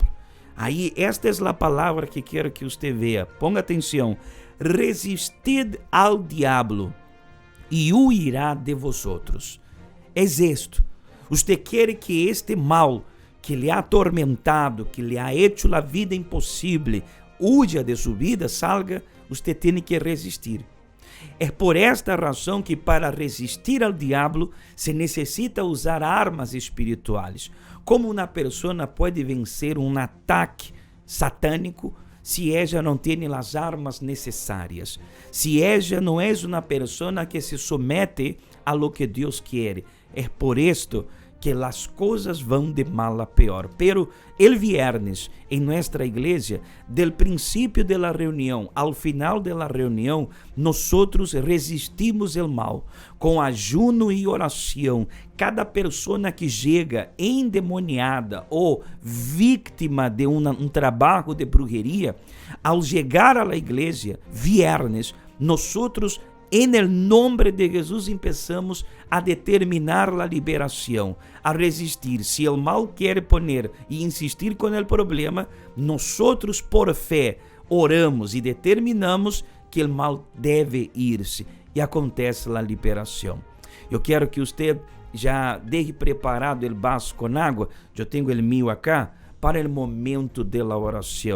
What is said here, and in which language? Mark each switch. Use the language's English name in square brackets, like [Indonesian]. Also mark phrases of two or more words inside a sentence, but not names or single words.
[Portuguese] Aí, esta é a palavra que quero que você veja. [Spanish] Ponga atenção. Resistid ao diabo e huirá de vosotros. [Portuguese] É isto. Você quer que este mal que lhe ha atormentado, que lhe [Spanish] ha hecho [Portuguese] a vida impossível, huya de sua vida, salga, você tem que resistir. É por esta razão que para resistir ao diabo se necessita usar armas espirituais. Como uma pessoa pode vencer um ataque satânico se ela não tem as armas necessárias? Se ela não é uma pessoa que [Spanish] se somete a lo [Portuguese] que Deus quer. É por isto que as coisas vão de mal a pior. [Spanish] Pero el viernes, [Portuguese] em nossa igreja, del princípio [Spanish] de la reunião [Portuguese] ao final de la reunião, nós resistimos o mal com ayuno e oração. Cada pessoa que chega endemoniada ou vítima de um trabalho de brujeria, ao chegar à igreja, viernes, nós em [Spanish] el nombre de Jesus empezamos [Portuguese] a determinar a liberação, a resistir. Se o mal quer poner e insistir com o problema, nós por fé oramos e determinamos que o mal deve ir-se e acontece a liberação. Eu quero que você já deixe preparado o vaso com água, eu tenho o meu acá, para o momento da oração.